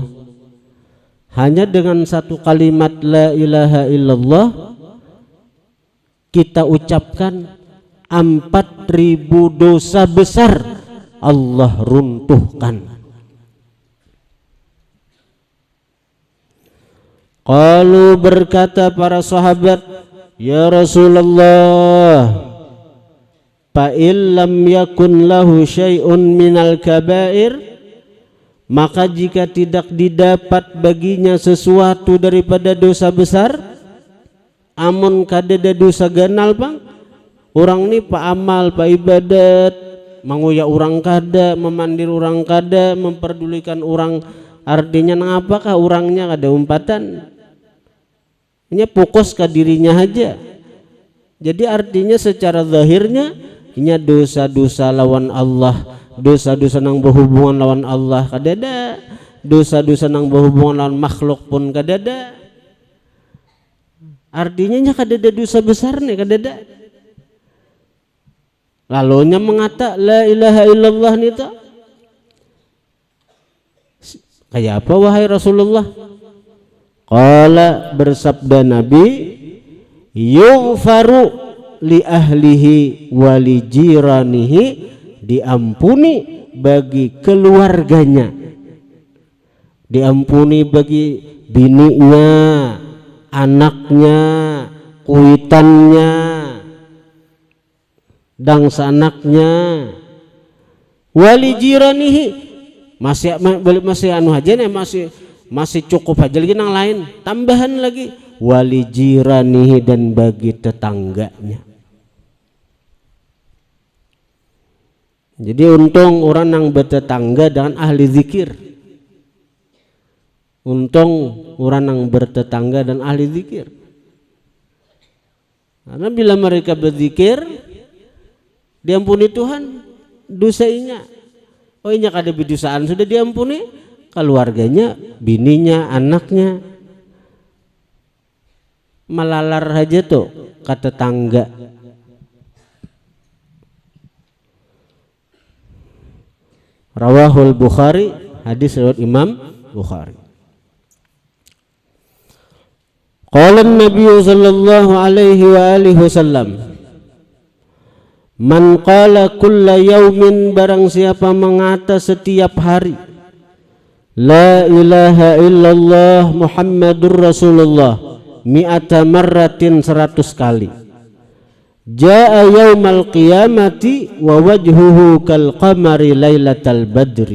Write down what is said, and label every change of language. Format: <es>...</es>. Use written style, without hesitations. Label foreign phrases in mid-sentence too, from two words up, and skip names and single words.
<id>Hanya dengan satu kalimat</id> <ar>لا إله إلا الله</ar> <id>kita ucapkan 4.000 dosa besar Allah runtuhkan. Qalu, berkata para sahabat,</id> <ar>يا رسول الله, فإن لم يكن له شيء من الكبائر,</ar> <id>maka jika tidak didapat baginya sesuatu daripada dosa besar,</id> <bjn>amun kadada dosa ganal bang, Orang ni pa amal, pa ibadat, manguya orang kada, memandir orang kada, memperdulikan orang, artinya nang apakah orangnya kada umpatan.</bjn> <id>Ini fokus ke dirinya aja.</id> <bjn>Jadi artinya secara zahirnya ini dosa-dosa lawan Allah, dosa-dosa nang berhubungan lawan Allah kadada, dosa-dosa nang berhubungan lawan makhluk pun kadada. Artinya nya kadada dosa besar nih kadada. Lalu nya mengata</bjn> <ar>لا إله إلا الله</ar> <bjn>nita.</bjn> <id>Kayak apa wahai Rasulullah? Qala, bersabda Nabi,</id> <ar>يغفر لأهله ولجيرانه,</ar> <id>diampuni bagi keluarganya, diampuni bagi bininya, anaknya, kuitannya,</id> <bjn>dangsa anaknya,</bjn> <ar>ولجيرانه,</ar> <bjn>masih anu aja nih, masih cukup aja lagi nang lain, tambahan lagi</bjn> <ar>ولجيرانه,</ar> <id>dan bagi tetangganya. Jadi untung orang yang bertetangga dengan ahli zikir, untung orang yang bertetangga dan ahli zikir, karena bila mereka berzikir diampuni Tuhan dosanya.</id> <bjn>Oh ini kada bidusaan sudah diampuni, keluarganya, bininya, anaknya, melalar aja tuh ke tetangga.</bjn> <ar>رواه البخاري,</ar> <id>hadis riwayat Imam Bukhari.</id> <ar>قال النبي صلى الله عليه وآله وسلم من قال كل يوم,</ar> <id>barang siapa mengata setiap hari,</id> <ar>لا إله إلا الله محمد رسول الله, مائة مرة,</ar> <id>100 kali,</id> <ar>جاء يوم القيامة ووجهه كالقمر ليلة البدر.</ar>